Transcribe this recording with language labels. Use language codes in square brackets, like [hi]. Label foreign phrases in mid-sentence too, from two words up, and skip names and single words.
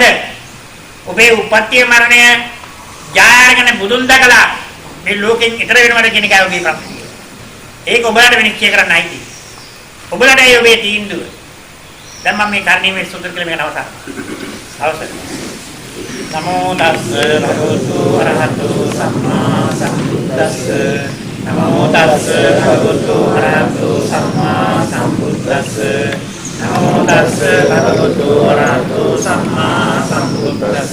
[si] ඔබේ උපත්ති මරණය ජායගෙන බුදුන් දකලා මේ ලෝකෙන් ඈතර වෙනවද කියන එකයි ඔබේ ප්‍රශ්නේ. ඒක ඔබලාට විනිශ්චය කරන්න අයිති. ඔබලාට ඒ ඔබේ තීන්දුව. දැන් මම මේ කර්ණීය සූත්‍ර කියලා මේක නවතන. අවසන්. [pi] නමෝ තස්ස භගවතු අරහතු සම්මා සම්බුද්දස්ස. නමෝ තස්ස භගවතු අරහතු සම්මා සම්බුද්දස්ස. නමෝ තස්ස භගවතු අරහතු සම්මා සම්බුද්දස්ස.